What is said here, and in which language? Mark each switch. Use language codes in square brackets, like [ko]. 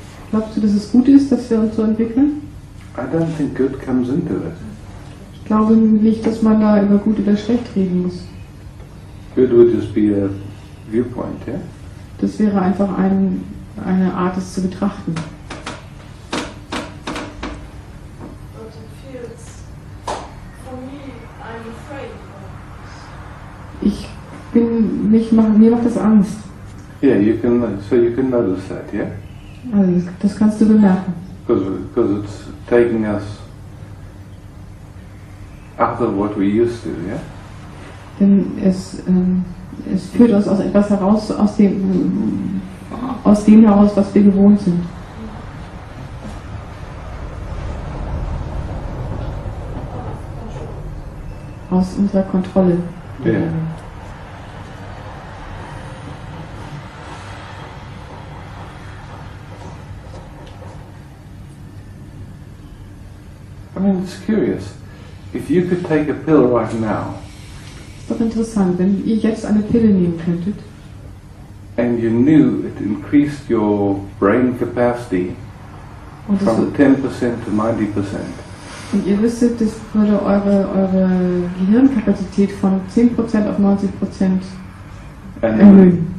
[de] Glaubst du, dass es gut ist, dass wir uns so entwickeln? [en] I don't think good comes into it. [de] Ich glaube nicht, dass man da über gut oder schlecht reden muss. [en] Good would just be a viewpoint, yeah? [de] Das wäre einfach eine Art, es zu betrachten. [en] But it feels, for me, I'm afraid. [de] Mir macht das Angst. [en] Yeah, you can notice that, yeah? [de] Also das kannst du bemerken. [en] Because it's taking us out of what we used to, yeah? [de] Denn es führt uns aus etwas heraus, aus dem heraus, was wir gewohnt sind. Aus unserer Kontrolle. [en] Yeah. I mean, it's curious. If you could take a pill right now, [de] Ist doch interessant, wenn ihr jetzt eine Pille nehmen könntet [en] and you knew it increased your brain capacity [de] und, [en] from 10% to 90%, [de] und ihr wüsstet, das würde eure Gehirnkapazität von 10% auf 90% erhöhen.